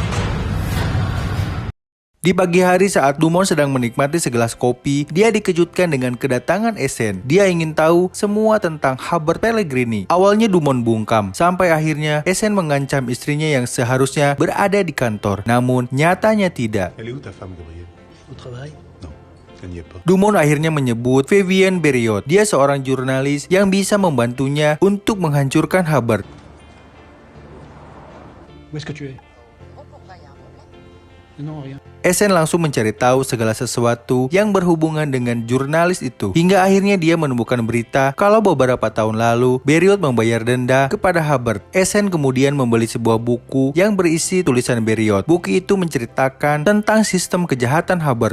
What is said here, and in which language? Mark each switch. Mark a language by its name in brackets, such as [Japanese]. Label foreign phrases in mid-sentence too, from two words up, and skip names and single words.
[Indonesian] Di pagi hari saat Dumont sedang menikmati segelas kopi, dia dikejutkan dengan kedatangan Essen. Dia ingin tahu semua tentang Hubbard Pellegrini. Awalnya Dumont bungkam, sampai akhirnya Essen mengancam istrinya yang seharusnya berada di kantor. Namun nyatanya tidak. [French] Elle est où ta femme, Gabriel? Au travail? Non, elle n'y est pas. [Indonesian] Dumont akhirnya menyebut Vivienne Beriot. Dia seorang jurnalis yang bisa membantunya untuk menghancurkan Hubbard. [French] Où est-ce que tu es? Non, rien. [Indonesian] Essen langsung mencari tahu segala sesuatu yang berhubungan dengan jurnalis itu. Hingga akhirnya dia menemukan berita kalau beberapa tahun lalu Beriot membayar denda kepada Hubbard. Essen kemudian membeli sebuah buku yang berisi tulisan Beriot. Buku itu menceritakan tentang sistem kejahatan Hubbard.